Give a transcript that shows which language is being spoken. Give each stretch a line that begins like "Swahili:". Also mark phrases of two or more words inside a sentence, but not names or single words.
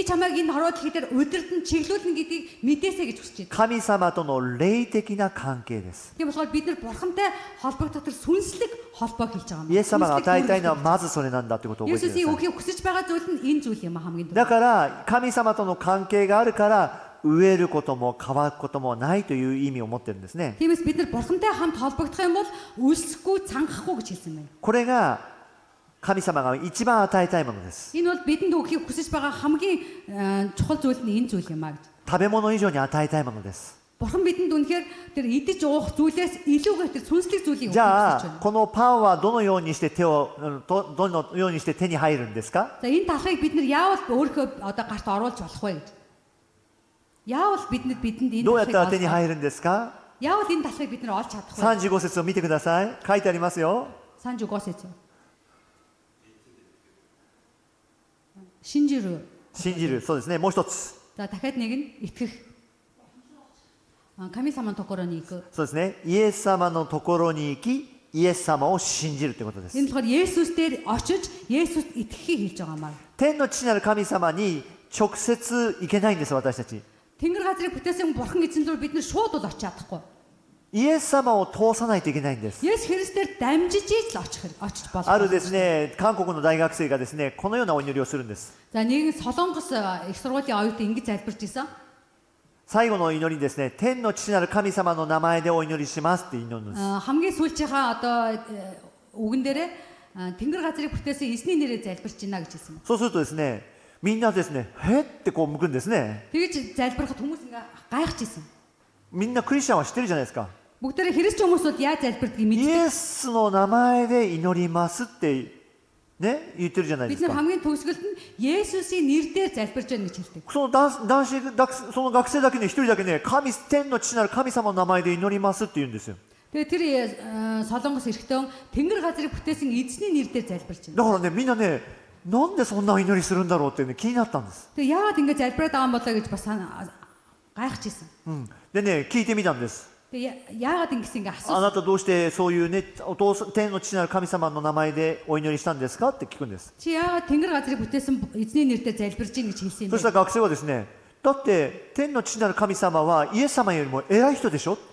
Mongolian: Би чамайг энэ хорвоодлыг дээр удирдан чиглүүлнэ гэдгийг мэдээсэй гэж хүсэж байна.
Japanese: 神様との霊的な関係です。
Mongolian: Тийм болохоор бид нар бурхантай холбогдох тэр сүнслэг холбоо хийж байгаа юм.
Japanese: イエス様が与えたいのはまずそれなんだということを覚えてくだ
Mongolian: Есүсийн
Japanese: さい。
Mongolian: өгөхийг хүсэж байгаа зүйл нь энэ зүйл юм хамгийн түрүү.
Japanese: だから神様との関係があるから飢えることも乾くこともないという意味を持ってるんですね。
Mongolian: Тиймээс бид нар бурхантай хамт холбогдох юм бол үлсэхгүй, цангахгүй гэж хэлсэн байна.
Japanese: これが神様が一番与えたいものです。
Mongolian: Энэ бол бидэнд өгөхийг хүсэж байгаа хамгийн чухал зүйл нь энэ зүйл юм аа гэж.
Japanese: 食べ物以上に与えたいものです。
Mongolian: Бурхан бидэнд үнэхээр тэр идэж уух зүйлээс илүүгээр тэр сүнслэг зүйлийг
Japanese: じ
Mongolian: өгөх
Japanese: ゃ
Mongolian: гэж
Japanese: あ
Mongolian: байна.
Japanese: このパンはどのようにしてどのようにして手に入るんですか？
Mongolian: За энэ талхыг бид нар яавал өөрийнхөө одоо гарт оруулж болох вэ гэж. Яавал бидэнд энэ
Japanese: どうやったら手
Mongolian: талхыг
Japanese: に入るんですか？
Mongolian: яавал энэ талхыг бид нар олж чадах вэ?
Japanese: 35 節を見てください。書いてありますよ。 35節. 신지루. 信じる。そうですね。もう一つ。
Mongolian: За дахиад нэг нь итгэх.
Japanese: 神様のところに行く. そうですね。イエス様のところに行き、イエス様を信じるということです。
Mongolian: Энэ болохоор Есүс дээр очиж Есүст итгэхийг хэлж байгаа юм аа.
Japanese: 天の父なる神様に直接行けないんです、私たち。
Mongolian: Тэнгэр газрыг бүтээсэн бурхан эзэн рүү бид нар шууд бол очиж чадахгүй.
Japanese: イエス様を通さないといけないんです。
Mongolian: Есүс Христээр дамжиж л очиж болох.
Japanese: あるですね、韓国の大学生がですね、このようなお祈りをするんです。
Mongolian: За нэгэн Солонгос их сургуулийн оюутан ингэж залбирч ирсэн.
Japanese: 最後の祈りにですね、天の父なる神様の名前でお祈りしますって祈るんです。
Mongolian: Хамгийн сүүлчийнхаа одоо үгэн дээрээ Тэнгэр газрыг бүтээсэн эзний нэрээр залбирч байна гэж хэлсэн.
Japanese: そうするとですね、みんなですね、へってこう向くんですね。
Mongolian: Тэгэж залбирахад хүмүүс ингээ гайхаж ирсэн.
Japanese: みんなクリスチャンは知ってるじゃないですか。
Mongolian: Бүгдээрээ христч хүмүүсүүд яаж залбирдгийг
Japanese: イ
Mongolian: мэддэг.
Japanese: エスの名前で祈りますってね、言ってるじゃないで
Mongolian: Бид
Japanese: す
Mongolian: нар
Japanese: か。
Mongolian: хамгийн төгсгөлд нь Есүсийн нэр дээр залбирч байна гэж хэлдэг.
Japanese: その男子その学生だけね、一人だけね、天の父なる神様の名前で祈りますって言うんですよ。
Mongolian: Тэгээ тэр Солонгос эрэгтэн Тэнгэр газрыг бүтээсэн эзний нэр дээр залбирч
Japanese: だ
Mongolian: байна.
Japanese: からね、みんなね、なんでそんな祈りするんだろうってね、気になったんです。
Mongolian: Тэгээ яагаад ингэ залбираад байгаа юм болоо гэж бас гайхаж ирсэн.
Japanese: でね、聞いてみたんです。
Mongolian: Тэгээ яагаад ингэсэн ингэ
Japanese: あ
Mongolian: асуусан.
Japanese: なたどうしてそういうね、天の父なる神様の名前でお祈りしたんですかって聞くんです。
Mongolian: Чи яагаад Тэнгэр газрыг бүтээсэн эзний нэрээр залбирч ийн гэж хэлсэн юм
Japanese: そした
Mongolian: бэ?
Japanese: ら学生はですね、だって天の父なる神様はイエス様よりも偉い人でしょ。